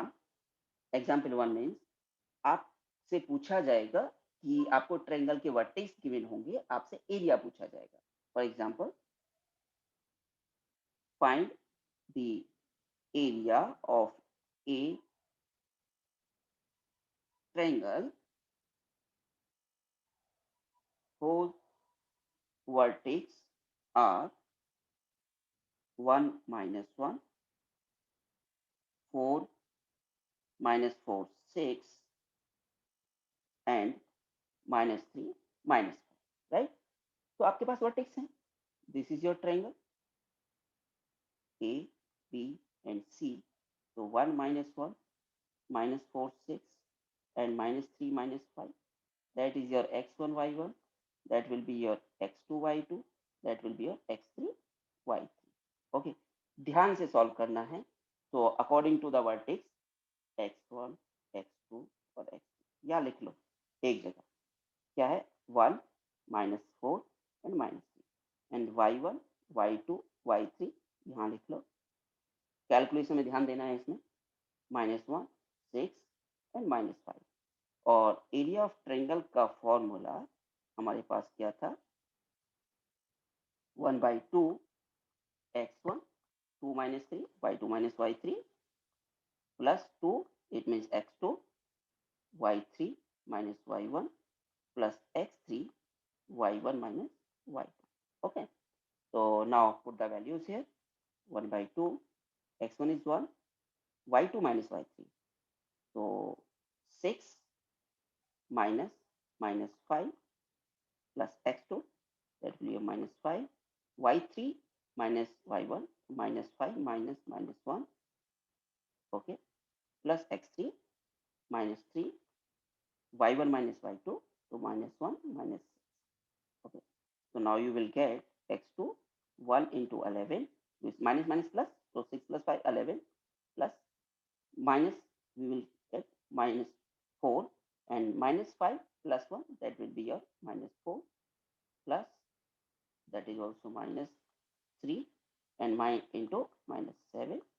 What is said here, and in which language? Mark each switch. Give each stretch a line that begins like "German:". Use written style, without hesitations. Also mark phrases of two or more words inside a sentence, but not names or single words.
English: example 1 means
Hindi: आपसे पूछा जाएगा कि आपको ट्रायंगल के वर्टेक्स गिवन होंगे, आपसे एरिया पूछा जाएगा।
English: for example, find the area of a triangle whose vertex are 1 minus 1, 4 minus 4 6 and minus 3 minus 5, right?
Hindi: तो आपके पास वर्टेक्स हैं,
English: this is your triangle A, B and C. So 1 minus 1 minus 4 6 and minus 3 minus 5, that is your x1 y1, that will be your x2 y2, that will be your x3 y3.
Hindi: Okay, ध्यान से सॉल्व करना है। तो
English: according to the vertex
Hindi: x1 x2 और x3 या लिख लो एक जगह, क्या है
English: 1 minus 4 and minus 3 and y1 y2 y3
Hindi: यहाँ लिख लो। कैलकुलेशन में ध्यान देना है इसमें, -1 6 एंड -5। और
English: area of triangle
Hindi: का फॉर्मूला हमारे पास क्या था,
English: 1/2 x1 2 minus 3 y2 minus y3 plus 2, it means x2 y3 minus y1 plus x3 y1 minus y2. Okay, so now put the values here. 1/2 x1 is 1, y2 minus y3, so 6 minus -5 plus x2, that will be a -5, y3 minus y1 -5 minus -1, okay, plus x3 -3, y1 minus y2, so -1 minus 6. Okay, so now you will get x2 1 into 11, with minus minus plus, so 6 plus 5 11 plus minus, we will get -4 and -5 plus 1, that will be your -4 plus, that is also -3 and into -7.